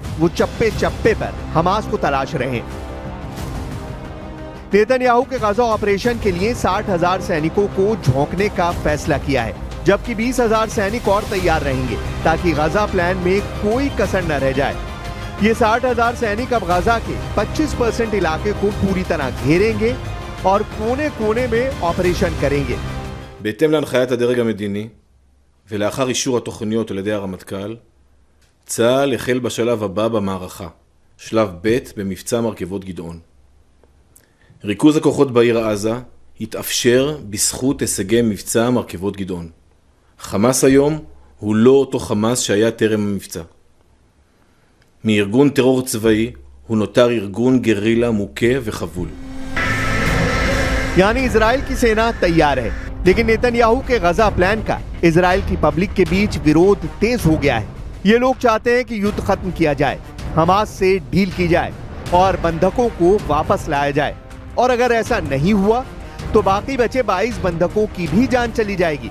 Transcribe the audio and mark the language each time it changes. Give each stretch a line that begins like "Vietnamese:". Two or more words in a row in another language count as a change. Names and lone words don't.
Hindi: वो चप्पे चप्पे पर हमास को तलाश रहे हैं। नेतन्याहू के गाजा ऑपरेशन के लिए 60,000 सैनिकों को झोंकने का फैसला किया है, जबकि 20,000 सैनिक और तैयार रहेंगे ताकि गाजा प्लान में कोई कसर न रह जाए। ये 60,000 सैनिक अब गाजा के 25% इलाके को पूरी तरह घेरेंगे और कोने कोने में ऑपरेशन करेंगे।
Hebrew: בהתאם להנחיית הדרג המדיני ולאחר אישור התוכניות על ידי הרמטכ"ל, צה"ל החל בשלב הבא במערכה, שלב ב' במבצע מרכבות גדעון. ריכוז הכוחות בעיר עזה התאפשר בזכות הישגי מבצע מרכבות גדעון. חמאס היום הוא לא אותו חמאס שהיה טרם המבצע. מארגון טרור צבאי הוא נותר ארגון גרילה מוכה וחבול.
Hindi: यानी इजराइल की सेना तैयार है, लेकिन नेतन्याहू के गाजा प्लान का इजराइल की पब्लिक के बीच विरोध तेज हो गया है। ये लोग चाहते हैं कि युद्ध खत्म किया जाए, हमास से डील की जाए और बंधकों को वापस लाया जाए। और अगर ऐसा नहीं हुआ तो बाकी बचे 22 बंधकों की भी जान चली जाएगी।